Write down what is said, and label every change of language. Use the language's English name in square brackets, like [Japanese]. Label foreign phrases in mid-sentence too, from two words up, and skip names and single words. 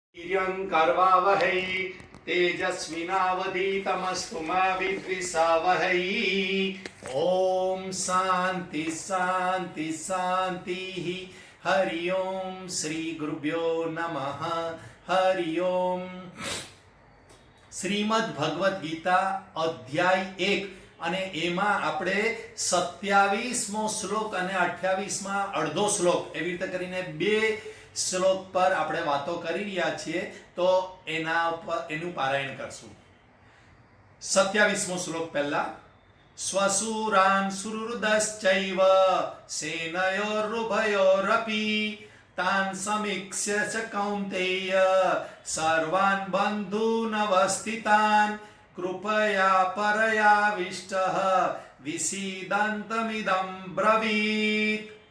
[Sanskrit] वीर्यङ्कर्वावहै तेजस्विनावधीतमस्तु मा विद्विषावहै। ओम शांति शांति शांति। हरि ओम श्री गुरुभ्यो नमः। हरि ओम। [Gujarati] श्रीमद् भगवद गीता अध्याय 1 અને એમાં આપણે 27મો શ્લોક અને 28માં અડધો શ્લોક એવી રીતે કરીને બે શ્લોક પર આપણે વાતો કરી રહ્યા છીએ, તો એનું પારાયણ કરશું. 27મો શ્લોક પહેલા [Sanskrit] સ્વસુરાન સુહૃદશ્ચૈવ સેનયોરુભયોરપી તાન સમીક્ષ્ય ચ કૌન્તેય સર્વાન બંધૂનવસ્થિતાન કૃપયા પરયાવિષ્ટઃ વિસીદन्तમિદં બ્રવીત.